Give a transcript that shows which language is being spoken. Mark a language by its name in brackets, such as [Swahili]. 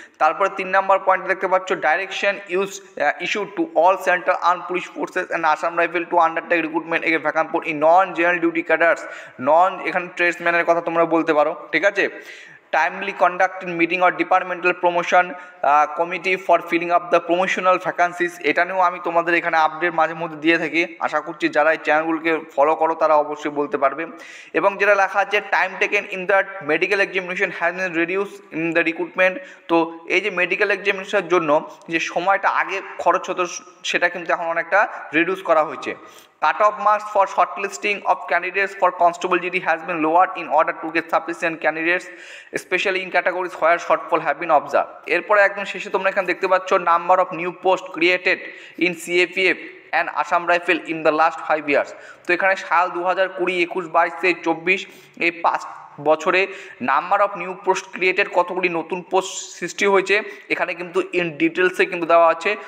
[Bangla] তারপরে 3 নম্বর পয়েন্ট দেখতে পাচ্ছ, [English] direction issued to all central armed police forces and Assam Rifle to undertake recruitment against vacant post in non general duty cadres, [Bangla] এখানে ট্রেডসম্যানের কথা তোমরা বলতে পারো, ঠিক আছে। [English] Timely conducted meeting or departmental promotion committee for filling up the promotional vacancies, [Bangla] এটা নিয়েও আমি তোমাদের এখানে আপডেট মাঝে মধ্যে দিয়ে থাকি। আশা করছি যারা এই চ্যানেলগুলোকে ফলো করো তারা অবশ্যই বলতে পারবে। এবং যেটা লেখা আছে, [English] Time taken in the medical examination has been reduce in the recruitment. [Bangla] তো এই যে মেডিকেল এক্সামিনেশনের জন্য যে সময়টা আগে খরচ হতো সেটা কিন্তু এখন অনেকটা রিডিউস করা হয়েছে। [English] Cut-off marks for shortlisting of candidates for Constable GD has been lowered in order to get sufficient candidates, especially in categories where shortfall have been observed. [Bangla] এরপরে একদম শেষে তোমরা এখানে দেখতে পাচ্ছ, [English] Number of new post created in CAPF and Assam rifle in the last 5 years। [Bangla] তো এখানে সাল 2020, 21, 22, 23, 24 এই 5 বছরে number of new post created, কতগুলি নতুন পোস্ট সৃষ্টি হয়েছে এখানে কিন্তু ইন ডিটেলসে কিন্তু দেওয়া আছে।